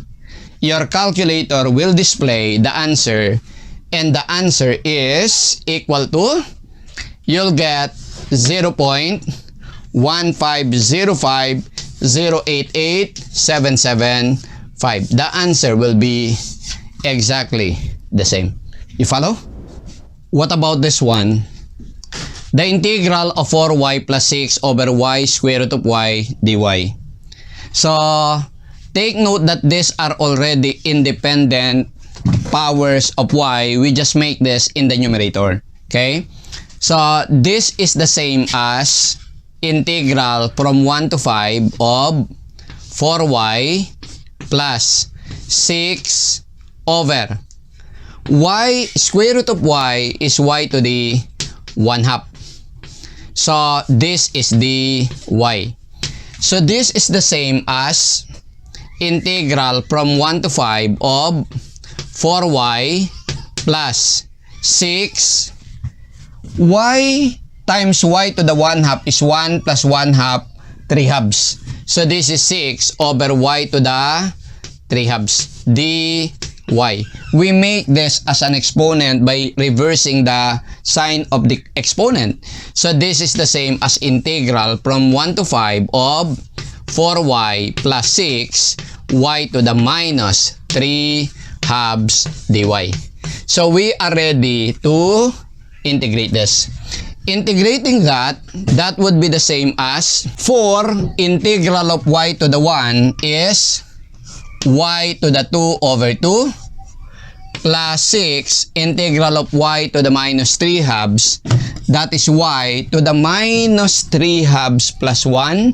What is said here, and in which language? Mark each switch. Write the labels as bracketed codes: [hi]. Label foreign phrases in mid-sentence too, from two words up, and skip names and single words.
[en] Your calculator will display the answer, and the answer is equal to, you'll get 0.15050888775. The answer will be exactly the same. You follow? What about this one? The integral of 4y plus 6 over y square root of y dy. So, take note that these are already independent powers of y. We just make this in the numerator. Okay? So, this is the same as integral from 1 to 5 of 4y plus 6 over y square root of y is y to the 1/2. So, this is the y. So, this is the same as integral from 1 to 5 of 4y plus 6 y times y to the 1/2 is 1 plus 1/2, 3/2. So, this is 6 over y to the 3/2 dy. We make this as an exponent by reversing the sign of the exponent. So, this is the same as integral from 1 to 5 of 4y plus 6 y to the minus 3/2 dy. So, we are ready to integrate this. Integrating that would be the same as 4 integral of y to the 1 is y to the 2 over 2 plus 6 integral of y to the minus 3/2, that is y to the minus 3/2 plus 1.